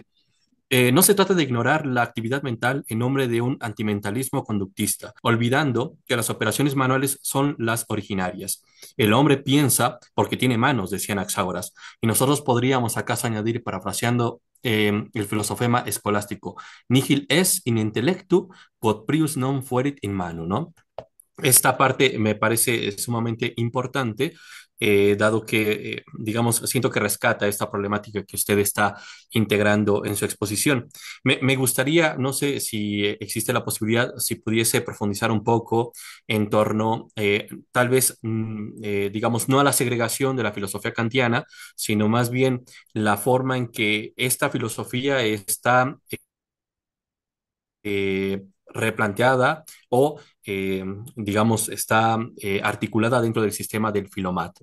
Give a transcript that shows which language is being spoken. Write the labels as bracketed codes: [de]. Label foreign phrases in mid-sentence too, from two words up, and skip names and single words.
[es] no se trata de ignorar la actividad mental en nombre de un antimentalismo conductista, olvidando que las operaciones manuales son las originarias. El hombre piensa porque tiene manos, decía Anaxágoras, y nosotros podríamos acaso añadir, parafraseando el filosofema escolástico, [la] nihil es in intellectu quod prius non fuerit in manu, [es] ¿no? Esta parte me parece sumamente importante, dado que, digamos, siento que rescata esta problemática que usted está integrando en su exposición. Me gustaría, no sé si existe la posibilidad, si pudiese profundizar un poco en torno, tal vez, digamos, no a la segregación de la filosofía kantiana, sino más bien la forma en que esta filosofía está replanteada o, digamos, está articulada dentro del sistema del Filomat.